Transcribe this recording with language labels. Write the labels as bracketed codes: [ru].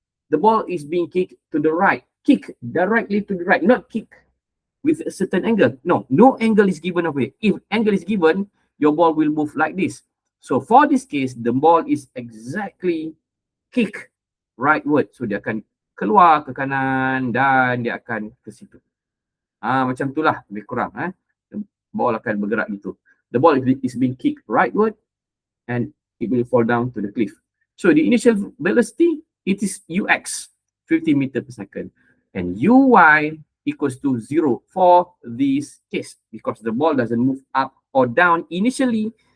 [en] The ball is being kicked to the right. Kick directly to the right. Not kick with a certain angle. No angle is given over here. If angle is given, your ball will move like this. So for this case, the ball is exactly kick rightward. [ms] So dia akan keluar ke kanan dan dia akan ke situ. Macam itulah lebih kurang. [en] The ball [ms] akan bergerak gitu. [en] The ball is being kicked rightward and it will fall down to the cliff. So the initial velocity, it is UX, 50 meters per second. And UY equals to 0 for this case because the ball doesn't move up or down initially.